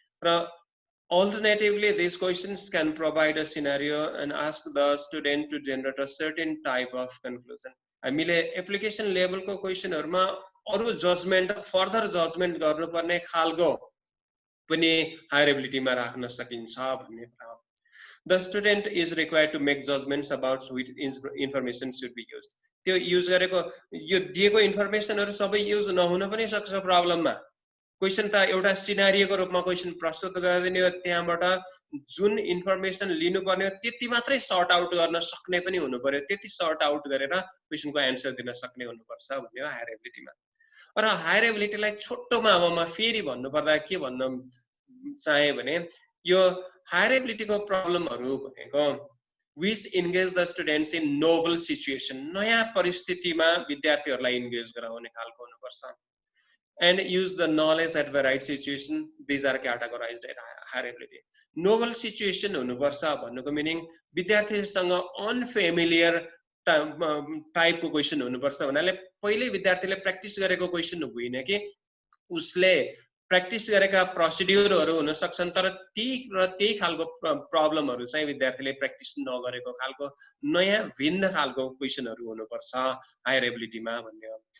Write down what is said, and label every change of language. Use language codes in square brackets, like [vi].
[en] र alternatively these questions can provide a scenario and ask the student to generate a certain type of conclusion। [ne] हामीले application लेभलको क्वेसनहरुमा अरु judgement, further judgement गर्नुपर्ने खालको पनि higher एबिलिटीमा राख्न सकिन्छ भन्ने कुरा हो। [en] The student is required to make judgments about which information should be used। [ne] त्यो युज गरेको यो दिएको इन्फर्मेसनहरु सबै युज नहुन पनि सक्छ प्रब्लममा। क्वेशन त एउटा सिनारियोको रूपमा क्वेशन प्रस्तुत गरिदिने हो, त्यहाँबाट जुन इन्फर्मेसन लिनुपर्ने हो त्यति मात्रै सर्ट आउट गर्न सक्ने पनि हुनु पर्यो, त्यति सर्ट आउट गरेर क्वेशनको एन्सर दिन सक्ने हुनुपर्छ भन्ने हो हायर एबिलिटीमा। र हायर एबिलिटीलाई छोटोमा अब म फेरि भन्नुपर्दा के भन्न चाहे भने यो हायर एबिलिटीको प्रब्लमहरु भनेको [en] which engage the students in novel situation, [ne] नयाँ परिस्थितिमा विद्यार्थीहरुलाई इन्गेज गराउने खालको हुनुपर्छ। [en] And use the knowledge at the right situation, these are categorized at higher ability। [ne] novel situation हुनुपर्छ भन्नुको मिनिङ विद्यार्थीसँग अनफेमिलियर टाइपको क्वेशन हुनुपर्छ भन्नाले पहिले विद्यार्थीले प्र्याक्टिस गरेको क्वेशन होइन कि उसले प्र्याक्टिस गरेका प्रोसिड्युरहरु हुन सक्छन् तर त्यही खालको प्रब्लमहरु चाहिँ विद्यार्थीले प्र्याक्टिस नगरेको खालको नयाँ भिन्न खालको क्वेशनहरु हुनुपर्छ हायर एबिलिटीमा भन्ने हो।